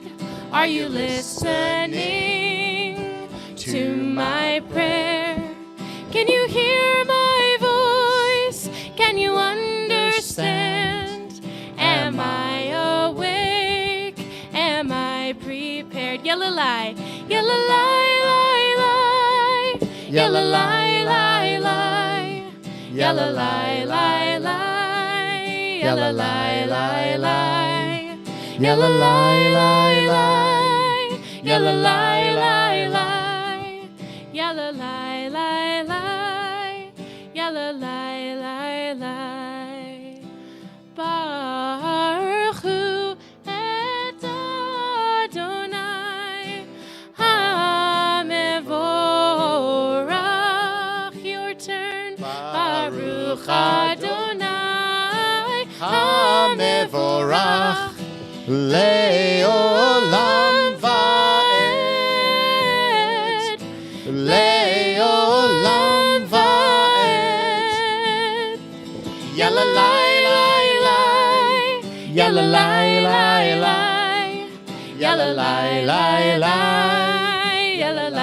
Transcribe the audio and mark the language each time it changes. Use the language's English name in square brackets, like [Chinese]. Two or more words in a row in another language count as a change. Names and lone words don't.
[English] Are you listening to my prayer? Can you hear my voice? Can you understand? Am I awake? Am I prepared? Yalalai, yalalai, lai, lai. Yalalai, lai, lai. Yalalai, lai, lai. Yalalai, lai, lai. Yalalai, lai, lai. Yalalai, lai, lai. Yalalai, lai, lai. Yalalai, lai, lai. [Hebrew] ברוך הוא את אדוני המבורך. [English] Your turn. [Hebrew] ברוך אדוני המבורך לעולם ועד. לעולם ועד. Yalalai, lai, lai. Yalalai, lai, lai. Yalalai, lai, lai.